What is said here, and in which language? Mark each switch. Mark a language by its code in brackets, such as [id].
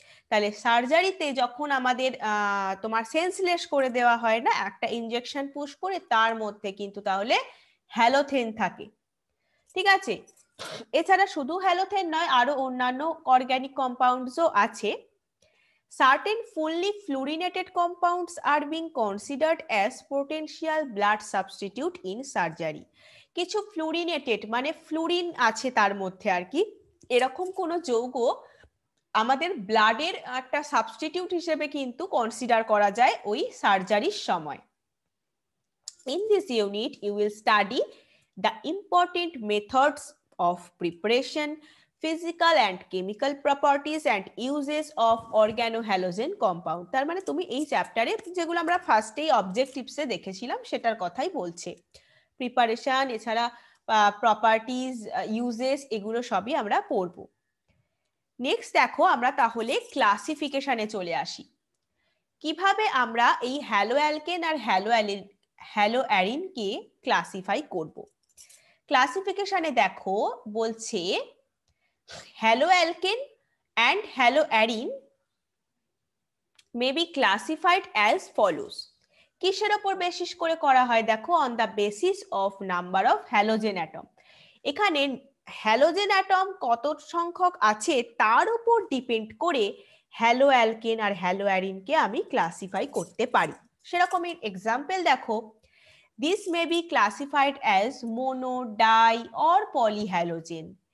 [bn] তাহলে সার্জারিতে যখন আমাদের তোমার সেন্সলেস করে দেওয়া হয় না, একটা ইনজেকশন পুশ করে, তার মধ্যে কিন্তু তাহলে হ্যালোথেন থাকে। ঠিক আছে, এছাড়া শুধু হ্যালোথেন নয়, আরো অন্যান্য অর্গানিক কম্পাউন্ডসও আছে। [en] Certain fully fluorinated compounds are being considered as potential blood substitute in surgery. [bn] কিছু ফ্লুরিনেটেড মানে ফ্লুরিন আছে তার মধ্যে আর কি, এরকম কোন যৌগ আমাদের ব্লাডের একটা সাবস্টিটিউট হিসেবে কিন্তু কনসিডার করা যায় ওই সার্জারির সময়। [en] In this unit you will study the important methods of preparation, physical and chemical properties and uses of organohalogen compound। [bn] তার মানে তুমি এই চ্যাপ্টারে যেগুলো আমরা ফার্স্টেই অবজেক্টিভসে দেখেছিলাম সেটার কথাই বলছে। প্রিপারেশন এছাড়া প্রপার্টিজ, ইউজেস, এগুলো সবই আমরা পড়ব। নেক্সট দেখো আমরা তাহলে ক্লাসিফিকেশনে চলে আসি। কিভাবে আমরা এই হ্যালো অ্যালকেন আর হ্যালো অ্যারিনকে ক্লাসিফাই করব। ক্লাসিফিকেশনে দেখো বলছে hello alkane [en] and haloarine may be classified as follows। [bn] কিসের উপর বেসিস করে করা হয় দেখো, [en] on the basis of number of halogen atom। [bn] এখানে হ্যালোজেন অ্যাটম কত সংখ্যক আছে তার উপর ডিপেন্ড করে হ্যালো অ্যালকেন আর হ্যালো অ্যারিনকে আমি ক্লাসিফাই করতে পারি। সেরকমই এক্সাম্পল দেখো, [en] This may be classified as mono, di or polyhalogen.